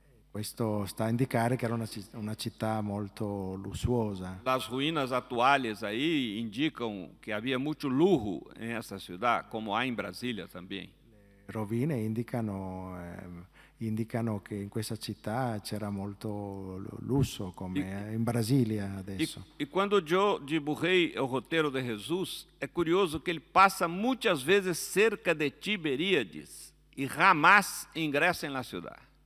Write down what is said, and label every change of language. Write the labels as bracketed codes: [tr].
[it] Questo sta a indicare che era una città molto lussuosa. [pt] As ruínas atuais aí indicam que havia muito luxo nessa cidade, como há em Brasília também. [it] Le rovine indicano che in questa città c'era molto lusso, come in Brasilia adesso. [pt] E quando eu dibujei o roteiro de Jesus, é curioso que ele passa muitas vezes cerca de Tiberíades e jamais ingressa na cidade.